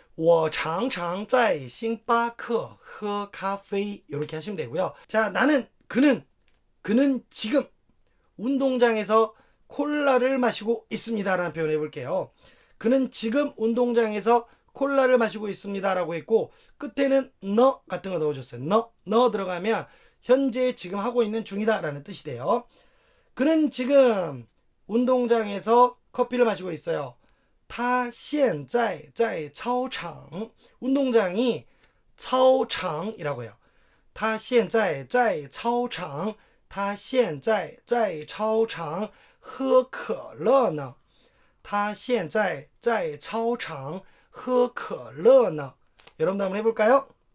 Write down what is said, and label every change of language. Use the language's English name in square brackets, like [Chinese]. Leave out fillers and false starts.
[Chinese] 我常常在星巴克喝咖啡 [Korean] 이렇게 하시면 되고요. 자 나는 그는 지금 운동장에서 콜라를 마시고 있습니다 라는 표현 해볼게요. 그는 지금 운동장에서 콜라를 마시고 있습니다 라고 했고 끝에는 너 같은 거 넣어줬어요. 너 들어가면 현재 지금 하고 있는 중이다 라는 뜻이 돼요. 그는 지금 운동장에서 커피를 마시고 있어요. [Chinese] 他现在在操场 [Korean] 운동장이 操场이라고 해요. [Chinese] 他现在在操场他现在在操场喝可乐呢他现在在操场喝可乐呢 [Korean] 여러분도 한번 해볼까요?